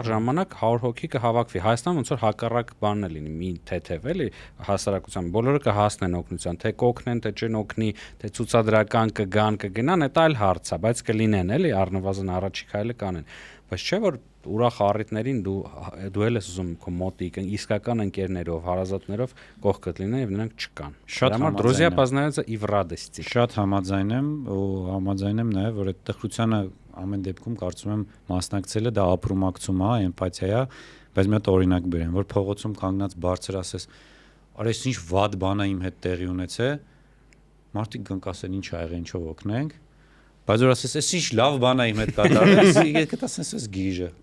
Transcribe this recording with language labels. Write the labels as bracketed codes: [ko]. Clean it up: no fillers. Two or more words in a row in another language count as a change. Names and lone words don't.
[hy] ժամանակ 100 հոգի կհավաքվի։ Հայաստան ոնց որ հակառակ բանն է լինի, մի թեթև էլի հասարակության բոլորը կհասնեն օգնության, թե կօգնեն, թե չեն օգնի, թե ցուցադրական կգան, կգնան, դա այլ հարց է, բայց կլինեն էլի առնվազն առաջի քայլը կանեն։ Բայց չէ որ ուրախ առիթներին դու էլ ես ուզում քո մոտիկ իսկական ընկերներով, հարազատներով կողքդ լինեն եւ նրանք չկան։ Շատ [ru] друзья познаются и в радости։ [hy] Շատ համաձայն եմ ու համաձայն եմ նաեւ որ այդ տխրությանը ամեն դեպքում կարծում եմ մասնակցելը դա ապրումակցում է, էմպաթիա է, բայց մի հատ օրինակ բերեմ, որ փողոցում կանգնած բարձր ասես, արես ինչ վատ բան է իմ հետ տեղի ունեցե, մարդիկ կընկասեն ինչ ա եղել, ինչով օգնենք, բայց որ ասես, այս ինչ լավ բան է իմ հետ կատարվել, կտասես ես գիժը։